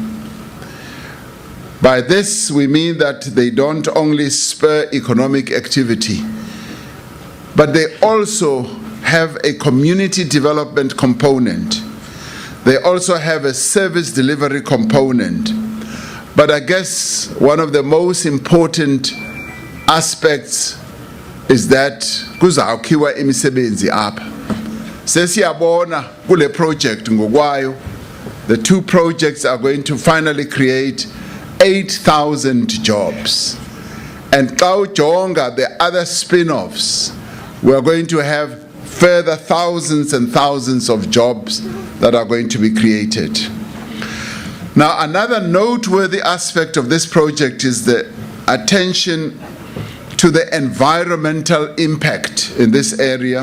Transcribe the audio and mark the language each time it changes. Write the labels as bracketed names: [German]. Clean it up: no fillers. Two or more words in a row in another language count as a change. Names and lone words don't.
[English] By this, we mean that they don't only spur economic activity, but they also have a community development component. They also have a service delivery component. But I guess one of the most important aspects is that [Xhosa] kuzawukhiwa imisebenzi apha. Sesiyabona kule project ngokwayo, [English] the two projects are going to finally create 8,000 jobs. And [Xhosa] xa ujonga [English] the other spin-offs, we are going to have further thousands and thousands of jobs that are going to be created. Now, another noteworthy aspect of this project is the attention to the environmental impact in this area.